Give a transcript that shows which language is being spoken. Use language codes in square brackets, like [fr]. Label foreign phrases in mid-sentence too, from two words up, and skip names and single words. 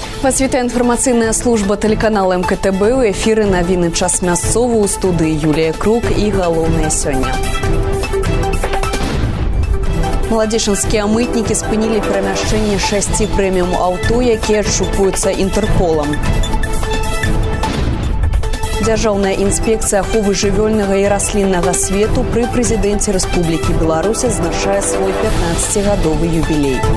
[uk] Вас вітає інформаційна служба телеканалу МКТБ. У ефірі новини «Час мясцовы». [be] У студії Юлія Крук і галоўнае сёння. Маладзечынскія мытнікі спынілі перамяшчэнне 6 прэміум-аўто, якія адшукваюцца Інтэрполам. Дзяржаўная інспекцыя аховы жывёльнага і расліннага свету пры прэзідэнце Рэспублікі Беларусь адзначае свой 15-гадовы юбілей.